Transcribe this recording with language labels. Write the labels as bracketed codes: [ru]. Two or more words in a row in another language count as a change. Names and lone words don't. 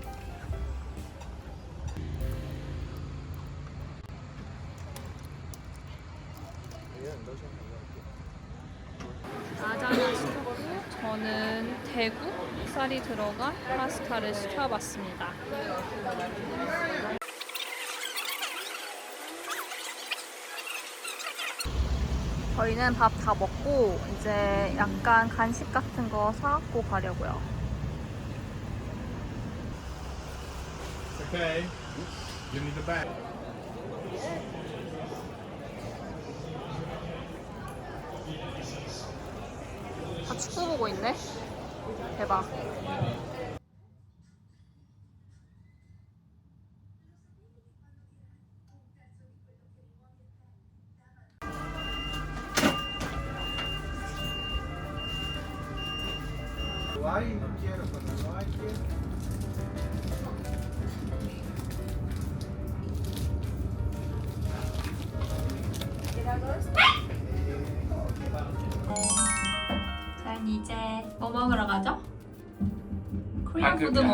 [ko] 라자냐 시켰고 저는 대구 쌀이 들어간 파스타를 시켜봤습니다. 저희는 밥 다 먹고 이제 약간 간식 같은 거 사갖고 가려고요. [en] Okay. Give me the bag. [ko] 다 축구 보고 있네? 대박. [es] Ay, no quiero, cuando no hay que... [ko] 저희는 이제 뭐 먹으러 가죠? [en] Korean food [ko] 한국